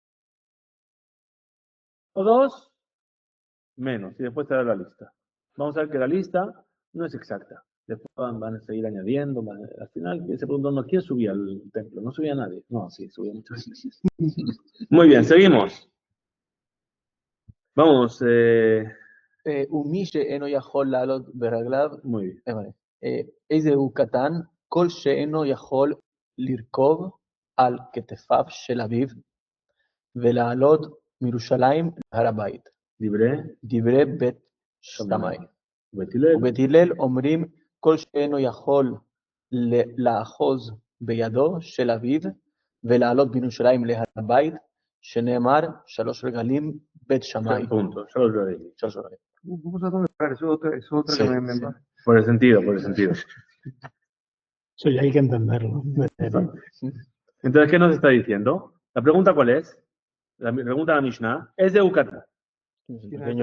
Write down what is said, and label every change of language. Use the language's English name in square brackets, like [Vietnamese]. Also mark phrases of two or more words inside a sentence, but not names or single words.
[Spanish] Todos menos. Y después te da la lista. Vamos a ver que la lista no es exacta. Después van a seguir añadiendo. Al final se preguntando, ¿quién subía al templo? No subía nadie. No, sí, subía muchas veces. Muy bien, seguimos. Vamos. [Hebrew] ומי שאינו יכול לעלות ברגליו, [Spanish] Muy bien. [Hebrew] איזה הוא קטן, כל שאינו יכול לרכוב על כתפיו של אביו, ולעלות מירושלים להר הבית. דברי בית שמאי. ובית הלל אומרים, כל שאינו יכול לאחוז בידו של אביו, ולעלות מירושלים להר הבית, שנאמר, 3 רגלים בית שמאי. [Spanish] Punto. Solo lo leí. Vamos a tomar, eso es otra Sí, que me sí. Por el sentido. Eso ya hay que entenderlo. Entonces, ¿qué nos está diciendo? La pregunta, ¿cuál es? La pregunta de la Mishnah es de Yucatán. Pequeño.